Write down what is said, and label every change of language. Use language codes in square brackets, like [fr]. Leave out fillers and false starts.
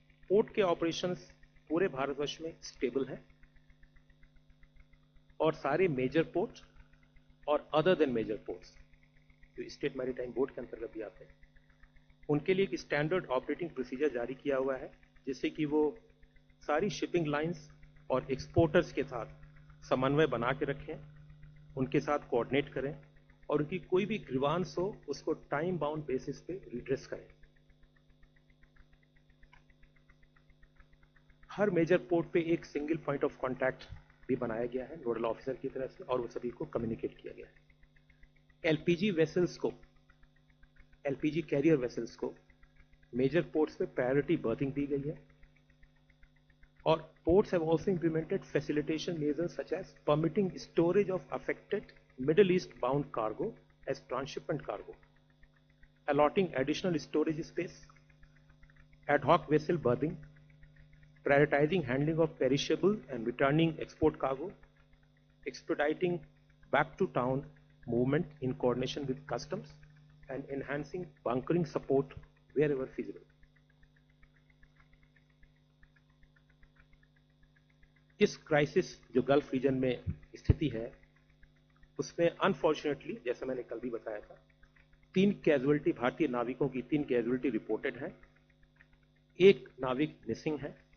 [hi] Port के operations पूरे भारतवर्ष में स्टेबल है, और सारे मेजर पोर्ट और अदर देन मेजर पोर्ट्स जो स्टेट मैरीटाइम बोर्ड के अंतर्गत भी आते हैं, उनके लिए एक स्टैंडर्ड ऑपरेटिंग प्रोसीजर जारी किया हुआ है, जिससे कि वो सारी शिपिंग लाइंस और एक्सपोर्टर्स के साथ समन्वय बना के रखें, उनके साथ कोऑर्डिनेट करें, और उनकी कोई भी ग्रीवांस हो उसको टाइम बाउंड बेसिस पे रिड्रेस करें। हर मेजर पोर्ट पे एक सिंगल पॉइंट ऑफ कांटेक्ट भी बनाया गया है नोडल ऑफिसर की तरफ से, और वो सभी को कम्युनिकेट किया गया है। एलपीजी वेसल्स को, एलपीजी कैरियर वेसल्स को मेजर पोर्ट्स पे प्रायोरिटी बर्थिंग दी गई है, [en] और ports have also implemented facilitation measures such as permitting storage of affected Middle East bound cargo as transshipment cargo, allotting additional storage space, ad hoc vessel berthing, prioritizing handling of perishable and returning export cargo, expediting back to town movement in coordination with customs, and enhancing bunkering support wherever feasible. [hi] इस crisis जो gulf reason में स्थिति है उसमें unfortunately, जैसा मैंने कल भी बताया था, 3 कैजुअलिटी, भारतीय नाविकों की 3 कैजुअलिटी रिपोर्टेड है, 1 नाविक मिसिंग है।